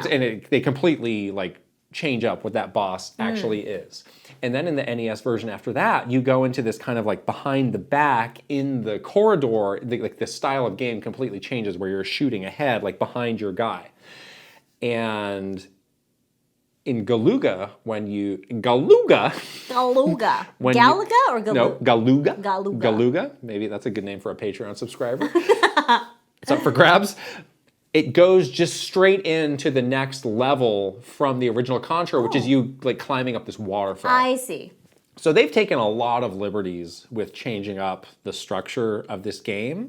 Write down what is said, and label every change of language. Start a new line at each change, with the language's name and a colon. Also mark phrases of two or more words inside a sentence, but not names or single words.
English: They completely like change up what that boss actually is. And then in the NES version after that, you go into this kind of like behind the back in the corridor, like the style of game completely changes where you're shooting ahead, like behind your guy. And in Galuga, Galuga. Galuga or Galuga? No, Galuga. Galuga. Galuga. Maybe that's a good name for a Patreon subscriber. It's up for grabs. It goes just straight into the next level from the original Contra, which is you like climbing up this waterfall. I see. So they've taken a lot of liberties with changing up the structure of this game.